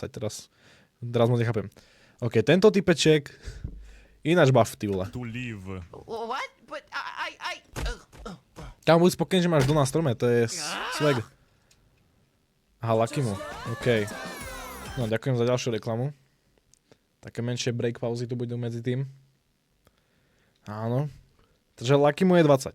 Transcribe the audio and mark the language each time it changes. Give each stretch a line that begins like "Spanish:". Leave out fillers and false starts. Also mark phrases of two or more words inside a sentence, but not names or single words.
Slovak: Teraz mu nechápem. OK, tento typeček ináč buff, ty vole.
English: To live. What? But
Slovak: Tam buď spokojný, že máš dom na strome, to je swag. Aha, Lucky mu. OK. No, ďakujem za ďalšiu reklamu. Také menšie break pauzy tu budú medzi tým. Áno. Takže Lucky mu je 20.